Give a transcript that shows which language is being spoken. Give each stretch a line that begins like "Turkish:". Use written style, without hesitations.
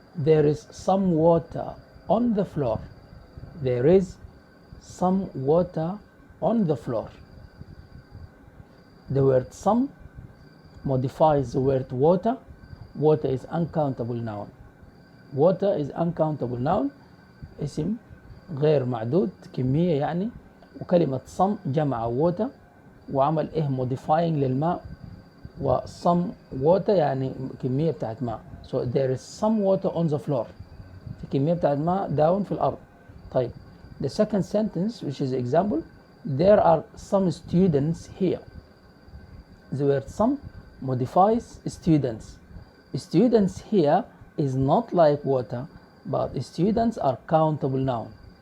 English: There is some water on the floor. There is some water on the floor. The word some modifies the word water. Water is uncountable noun. Water is uncountable noun.
Arabic: اسم غير معدود، كمية يعني. وكلمة some جمع water وعمل إيه modifying للماء، و some water يعني كمية بتاعت ماء.
English: So there is some water on the floor.
Arabic: في كمية بتاعت ماء down في الأرض.
English: طيب the second sentence which is example, there are some students here. The word some modifies students. Students here is not like water, but students are countable noun.